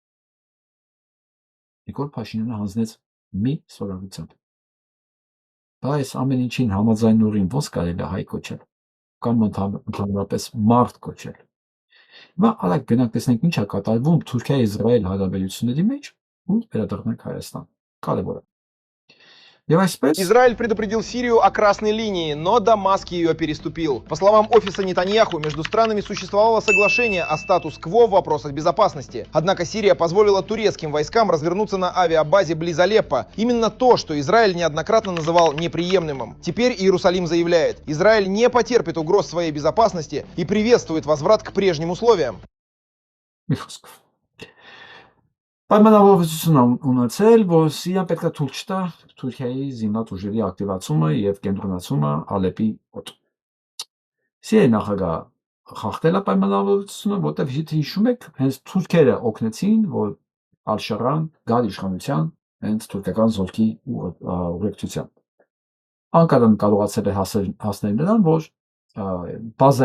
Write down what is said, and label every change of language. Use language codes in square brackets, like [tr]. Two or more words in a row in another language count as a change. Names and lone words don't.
[hy] Նիկոլ Փաշինյանը հանձնեց մի ստորագրությամբ։ Բայց ամեն ինչին համաձայնորեն ոնց կարելի է հայ կոչել կամ ընդհանրապես մարդ կոչել։ Հիմա արագ գնանք տեսնենք ինչ է կատարվում Թուրքիա-Իսրայել հարաբերությունների մեջ ու վերադառնանք Հայաստան։ Կարևոր է։ [ru] Израиль предупредил Сирию о красной линии, но Дамаск ее переступил. По словам офиса Нетаньяху, между странами существовало соглашение о статус-кво в вопросах безопасности. Однако Сирия позволила турецким войскам развернуться на авиабазе близ Алеппо. Именно то, что Израиль неоднократно называл неприемлемым. Теперь Иерусалим заявляет, Израиль не потерпит угроз своей безопасности и приветствует возврат к прежним условиям. [hy] Պայմանավորվածություն ունեցել, որ Սիրիան պետք է թույլ չտա Թուրքիայի զինված ուժերի ակտիվացումը եւ կենտրոնացումը Ալեպի օդ։ Սիրիայի նախագահ խախտել է պայմանավորվածությունը, որտեղ հիշում եք, հենց թուրքերը օգնեցին, որ Ալ-Շարան գար իշխանության հենց թուրքական զորքի ուղեկցությամբ։ Անկարան կարողացել է հասնել նրան, որ բազա